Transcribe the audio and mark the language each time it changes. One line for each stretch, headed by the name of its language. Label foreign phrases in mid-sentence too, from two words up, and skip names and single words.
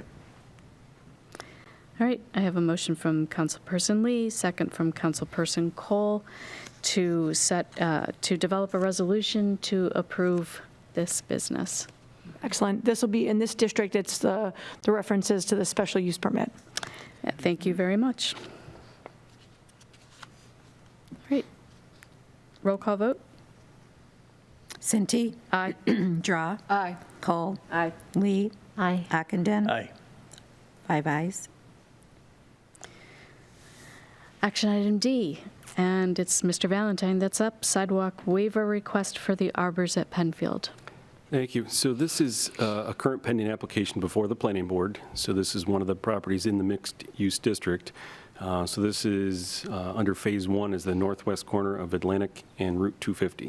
English: All right, I have a motion from Councilperson Lee, second from Councilperson Cole to develop a resolution to approve this business. Excellent. This will be, in this district, it's the references to the special use permit. Yeah, thank you very much. All right. Roll call vote? Cinti, Aye. Draw, Aye. Cole, Aye. Lee, Aye. Ockenden. Aye. 5 ayes. Action item D, and it's Mr. Valentine that's up. Sidewalk waiver request for the Arbors at Penfield. Thank you. So this is a current pending application before the planning board. So this is one of the properties in the mixed-use district. So this is under Phase 1 is the northwest corner of Atlantic and Route 250.